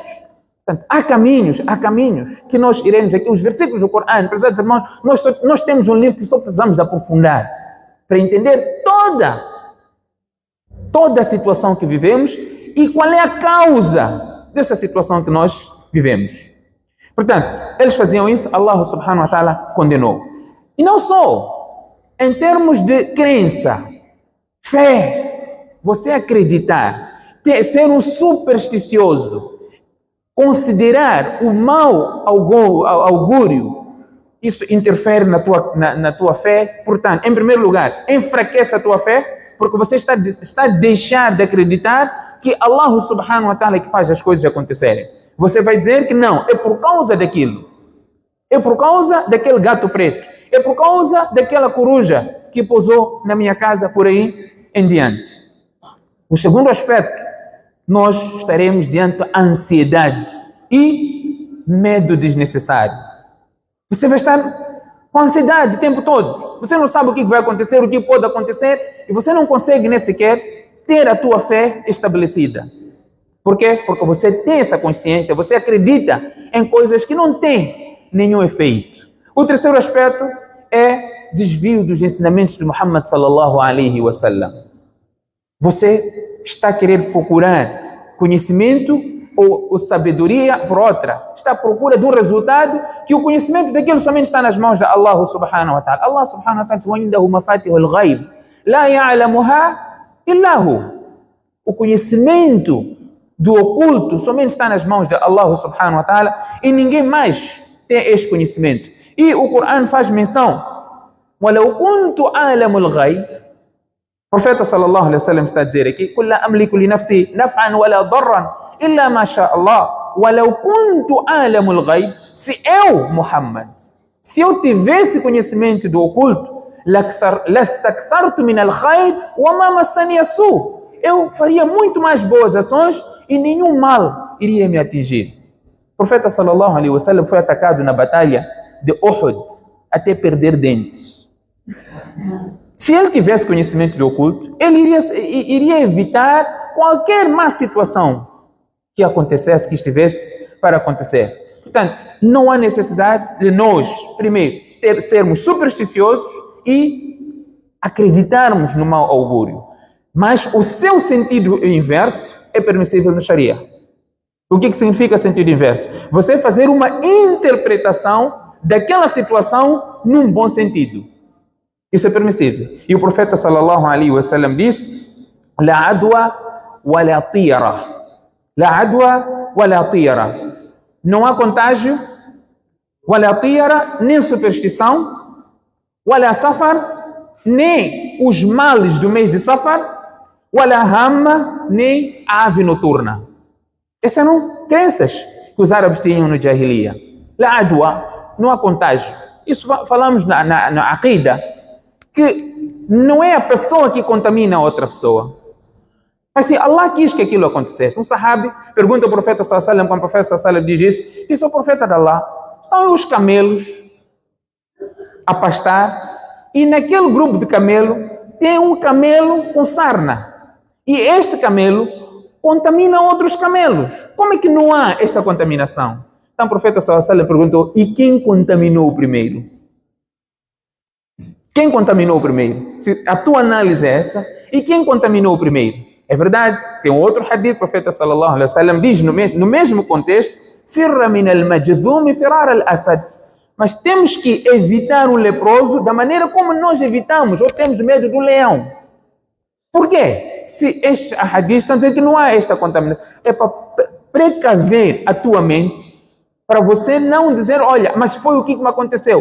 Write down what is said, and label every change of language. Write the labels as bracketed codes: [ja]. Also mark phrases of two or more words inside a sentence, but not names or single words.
[pt] Portanto, há caminhos que nós iremos aqui, os versículos do Coran, prezados irmãos, nós temos um livro que só precisamos aprofundar para entender toda a situação que vivemos e qual é a causa dessa situação que nós vivemos. Portanto, eles faziam isso, [ar] الله سبحانه وتعالى condenou. [pt] E não só, em termos de crença, fé, você acreditar, ser um supersticioso, considerar o mau augúrio, isso interfere na tua fé. Portanto, em primeiro lugar, enfraquece a tua fé, porque você está a deixar de acreditar que Allah [ar] سبحانه وتعالى [pt] que faz as coisas acontecerem. Você vai dizer que não, é por causa daquilo. É por causa daquele gato preto. É por causa daquela coruja que pousou na minha casa por aí em diante. O segundo aspecto, nós estaremos diante da ansiedade e medo desnecessário. Você vai estar com ansiedade o tempo todo. Você não sabe o que vai acontecer, o que pode acontecer, e você não consegue nem sequer ter a tua fé estabelecida. Por quê? Porque você tem essa consciência, você acredita em coisas que não têm nenhum efeito. O terceiro aspecto é desvio dos ensinamentos de Muhammad [ar] صلى الله عليه وسلم. [pt] Você está querendo procurar conhecimento ou sabedoria por outra. Está à procura de um resultado que o conhecimento daquilo somente está nas mãos de Allah [ar] سبحانه وتعالى. الله سبحانه وتعالى diz: وَعِنْدَهُ مَفَاتِحُ الْغَيْبِ لَا يَعْلَمُهَا إِلَّا هُوَ. [pt] O conhecimento do oculto somente está nas mãos de Allah [ar] سبحانه وتعالى [pt] e ninguém mais tem este conhecimento. E o Corão faz menção: [ar] وَلَوْ كُنْتُ أَعْلَمُ الْغَيْبِ. [pt] O profeta [ar] صلى الله عليه وسلم [pt] está a dizer aqui: [ar] قُلْ لَا أَمْلِكُ لِنَفْسِي نَفْعًا وَلَا ضَرًّا إِلَّا مَا شَاءَ اللَّهُ وَلَوْ كُنْتُ أَعْلَمُ الْغَيْبِ. [pt] Se eu, Muhammad, se eu tivesse conhecimento do oculto, [ar] لَاسْتَكْثَرْتُ مِنَ الْخَيْرِ وَمَا مَسَّنِيَ السُّوءُ. [pt] Eu faria muito mais boas ações e nenhum mal iria me atingir. O profeta sallallahu alaihi wasallam foi atacado na batalha de Uhud até perder dentes. Se ele tivesse conhecimento do oculto, ele iria evitar qualquer má situação que acontecesse, que estivesse para acontecer. Portanto, não há necessidade de nós, primeiro, sermos supersticiosos e acreditarmos no mau augúrio. Mas o seu sentido inverso é permissível no Sharia. O que significa sentido inverso? Você fazer uma interpretação daquela situação num bom sentido. Isso é permissível. E o profeta [ar] صلى الله عليه وسلم [pt] disse: [ar] لا عدوى ولا طيرة. لا عدوى ولا طيرة. [pt] Não há contágio, [ar] ولا طيرة, [pt] nem superstição, [ar] ولا صفر, [pt] nem os males do mês de safar, [ar] ولا هامة, [pt] nem a ave noturna. Essas eram crenças que os árabes tinham no Jahiliya. [ar] لا عدوى, [pt] não há contágio. Isso falamos na Aqida, que não é a pessoa que contamina a outra pessoa. Mas se Allah quis que aquilo acontecesse. Um sahabi pergunta ao profeta [ar] صلى الله عليه وسلم, [pt] quando o profeta [ar] صلى الله عليه وسلم [pt] diz isso, diz ao profeta de Allah: estão os camelos a pastar e naquele grupo de camelo tem um camelo com sarna. E este camelo contamina outros camelos. Como é que não há esta contaminação? Então o profeta [ar] صلى الله عليه وسلم [pt] perguntou: e quem contaminou primeiro? Quem contaminou primeiro? Se a tua análise é essa, e quem contaminou primeiro? É verdade, tem um outro hadith, o profeta [ar] صلى الله عليه وسلم [pt] diz no mesmo contexto: [ar] فر من المجذوم فرارك من الأسد. [pt] Mas temos que evitar um leproso da maneira como nós evitamos ou temos medo do leão. Por quê? Se este hadith está dizendo que não há esta contaminação, é para precaver a tua mente, para você não dizer: olha, mas foi o que me aconteceu.